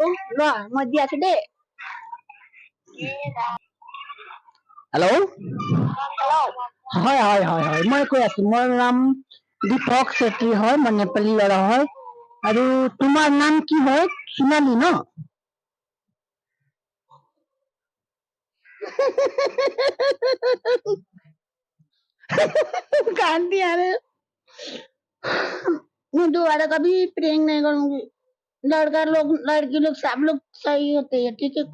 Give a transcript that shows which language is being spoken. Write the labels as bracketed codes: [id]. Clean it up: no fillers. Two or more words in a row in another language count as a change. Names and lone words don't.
[as] লোৱা, মই দি আছো দেই। হেল্ল', হয় হয় হয় হয়, মই কৈ আছো, মোৰ নাম দীপক চেত্ৰী হয়, মই নেপালী ল'ৰা হয়। আৰু তোমাৰ নাম কি হয়? সোণালী ন? [hi] कांदी आ रहे। मैं दोबारा कभी प्रैंक नहीं करूंगी। लड़की लोग सब लोग सही होते हैं, ठीक है?